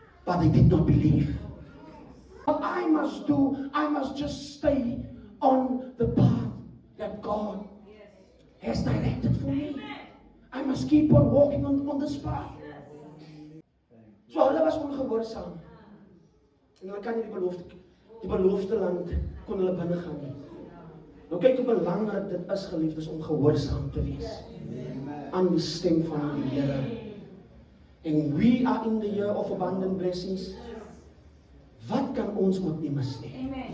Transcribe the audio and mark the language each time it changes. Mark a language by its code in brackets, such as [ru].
[en] But they did not believe. What I must do, I must just stay on the path that God has directed for me. I must keep on walking on this path. So [af] hulle was ongehoorsaam. En hulle kan nie die beloofde land kon hulle binne gaan nie. Nou kyk hoe belangrik dit is, geliefdes, om gehoorsaam te wees aan die stem van die Here. [en] And we are in the year of abundant blessings. [af] Wat kan ons ook nie mis nie?